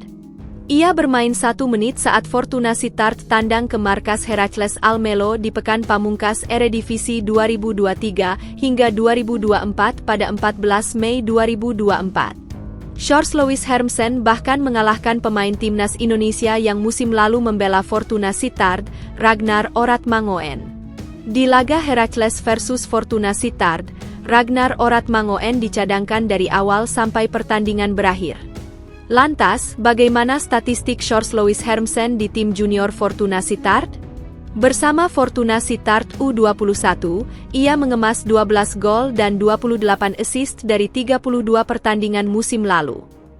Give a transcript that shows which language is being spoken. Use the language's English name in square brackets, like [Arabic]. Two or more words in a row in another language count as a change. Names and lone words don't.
[Indonesian] Ia bermain 1 menit saat Fortuna Sittard tandang ke markas Heracles Almelo di pekan pamungkas Eredivisie 2023 hingga 2024 pada 14 Mei 2024. Sjors Louis Hermsen bahkan mengalahkan pemain timnas Indonesia yang musim lalu membela Fortuna Sittard, Ragnar Oratmangoen. Di laga Heracles versus Fortuna Sittard, Ragnar Oratmangoen dicadangkan dari awal sampai pertandingan berakhir. Lantas, bagaimana statistik Sjors Louis Hermsen di tim junior Fortuna Sittard? Bersama Fortuna Sittard U21, ia mengemas 12 gol dan 28 assist dari 32 pertandingan musim lalu.